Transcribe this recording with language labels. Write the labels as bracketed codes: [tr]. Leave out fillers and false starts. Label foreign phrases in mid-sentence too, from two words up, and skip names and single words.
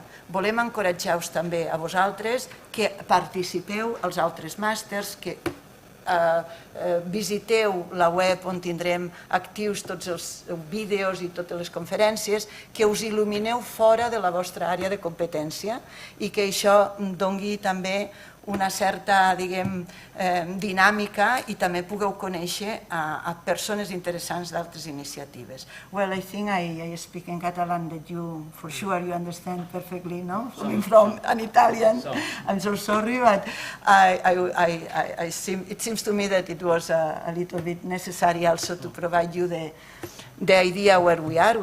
[ca] Volem encoratjar-vos també a vosaltres que participeu als altres màsters, que visiteu la web on tindrem actius tots els vídeos i totes les conferències, que us il·lumineu fora de la vostra àrea de competència i que això doni també una certa, dinàmica i també pugueu conèixer a persones interessants d'altres iniciatives. [en] Well, I think I speak in Catalan that you, for sure, you understand perfectly, no? Coming from an Italian, I'm so sorry, but it seems to me that it was a little bit necessary also to provide you the idea where we are.